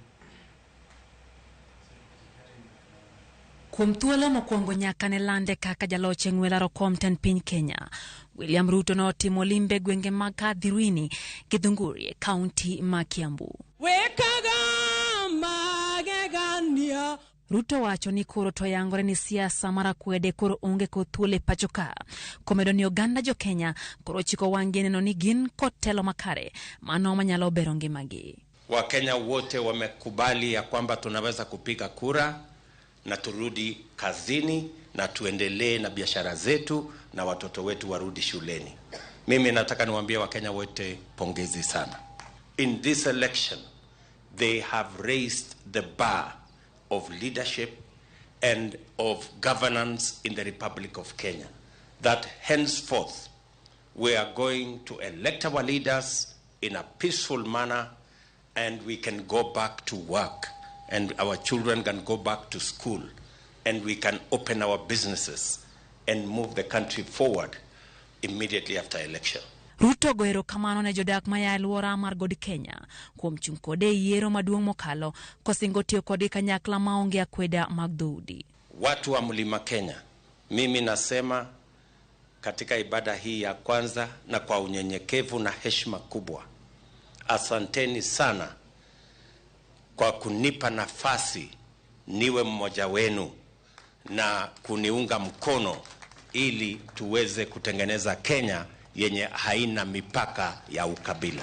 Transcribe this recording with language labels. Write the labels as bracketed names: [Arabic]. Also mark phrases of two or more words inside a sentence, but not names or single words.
[Luo (Kenya and Tanzania)] Kuom thuolo mokwongo nyaka ne lande kaka jaloch e ng'wela rokom ten piny Kenya, William Ruto notimo limbe gwenge mag Kadhirini, Githunguri, Kaonti ma Kiambu. Ruto wacho ni koro to yangore ni siasa mara kwede koro onge ko thuole pacho ka. Komedo ni oganda jo Kenya koro chiko wangine no ni gin kotelo makare mano manyalo bero ngimagi. [Swahili] Wakenya wote wamekubali ya kwamba tunaweza kupiga kura na turudi kazini na tuendelee na biashara zetu na watoto wetu warudi shuleni. Mimi nataka niwaambie Wakenya wote pongezi sana. [English] In this election, they have raised the bar of leadership and of governance in the Republic of Kenya. That henceforth, we are going to elect our leaders in a peaceful manner and we can go back to work. And our children can go back to school and we can open our businesses and move the country forward immediately after election. [Luo (Kenya and Tanzania)] Ruto goero kamano ne jodak maya luora mar god Kenya kuom chung kode yiero maduong' mokalo kosingo tiyo kode kanyakla maonge akweda mag dhoudi. [Swahili] Watu wa Mlima Kenya, mimi nasema katika ibada hii ya kwanza na kwa unyenyekevu na heshima kubwa, asanteni sana kwa kunipa nafasi niwe mmoja wenu na kuniunga mkono ili tuweze kutengeneza Kenya yenye haina mipaka ya ukabila.